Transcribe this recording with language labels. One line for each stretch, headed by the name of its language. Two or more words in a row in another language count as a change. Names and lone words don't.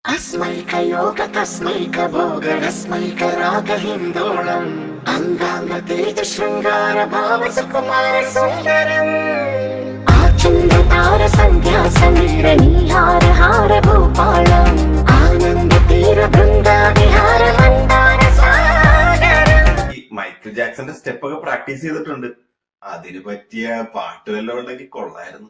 Sanskrit: अस्मैकयोग तस्मैकभोगरस्मैकरागहिन्दोळम् अङ्गाङ्गतेज शृङ्गार भाव सुकुमार सुन्दरम् आचुन्दतार सन्ध्या समीर नीहार हार भूपालम् आनन्द तीर बृन्दा विहार मन्दार सागरम्.
Malayalam: മൈക്കിൾ ജാക്സന്റെ സ്റ്റെപ്പ് ഒക്കെ പ്രാക്ടീസ് ചെയ്തിട്ടുണ്ട്. അതിന് പറ്റിയ പാട്ട് വല്ലതും ഉണ്ടെങ്കിൽ കൊള്ളായിരുന്നു.